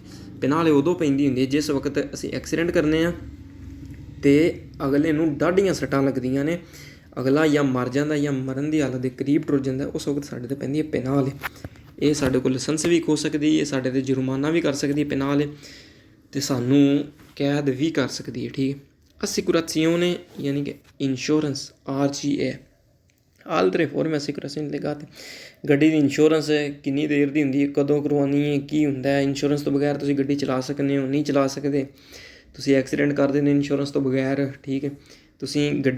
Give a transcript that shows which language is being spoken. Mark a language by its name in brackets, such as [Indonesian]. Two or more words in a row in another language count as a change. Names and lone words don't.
[Punjabi] ਪੈਨਾਲ ਉਦੋਂ ਪੈਂਦੀ ਹੁੰਦੀ ਹੈ ਜਿਸ ਵਕਤ ਅਸੀਂ ਐਕਸੀਡੈਂਟ ਕਰਨੇ ਹਾਂ ਅਤੇ ਅਗਲੇ ਨੂੰ ਡਾਢੀਆਂ ਸੱਟਾਂ ਲੱਗਦੀਆਂ ਨੇ, ਅਗਲਾ ਜਾਂ ਮਰ ਜਾਂਦਾ ਜਾਂ ਮਰਨ ਦੀ ਹਾਲਤ ਦੇ ਕਰੀਬ ਟੁਰ ਜਾਂਦਾ, ਉਸ ਵਕਤ ਸਾਡੇ 'ਤੇ ਪੈਂਦੀ ਹੈ ਪੈਨਾਲ। ਇਹ ਸਾਡੇ ਕੋਲ ਲਾਇਸੈਂਸ ਵੀ ਖੋਹ ਸਕਦੀ ਹੈ, ਸਾਡੇ 'ਤੇ ਜੁਰਮਾਨਾ ਵੀ ਕਰ ਸਕਦੀ ਹੈ ਪੈਨਾਲ, ਅਤੇ ਸਾਨੂੰ ਕੈਦ ਵੀ ਕਰ ਸਕਦੀ ਹੈ, ਠੀਕ ਹੈ। ਅਸਿਕੁਰਾzione ਯਾਨੀ ਕਿ ਇੰਸ਼ੋਰੈਂਸ, [Italian] RGA altre forme assicurazione legate। [Punjabi] ਗੱਡੀ ਦੀ ਇੰਸ਼ੋਰੈਂਸ ਕਿੰਨੀ ਦੇਰ ਦੀ ਹੁੰਦੀ ਹੈ, ਕਦੋਂ ਕਰਵਾਉਣੀ ਹੈ, ਕੀ ਹੁੰਦਾ ਹੈ। ਇੰਸ਼ੋਰੈਂਸ ਤੋਂ ਬਗੈਰ ਤੁਸੀਂ ਗੱਡੀ ਚਲਾ ਸਕਦੇ ਹੋ, ਨਹੀਂ ਚਲਾ ਸਕਦੇ, ਤੁਸੀਂ ਐਕਸੀਡੈਂਟ ਕਰ ਦਿੰਦੇ ਇੰਸ਼ੋਰੈਂਸ ਤੋਂ ਬਗੈਰ, ਠੀਕ ਹੈ। ਤੁਸੀਂ ਗੱਡੀ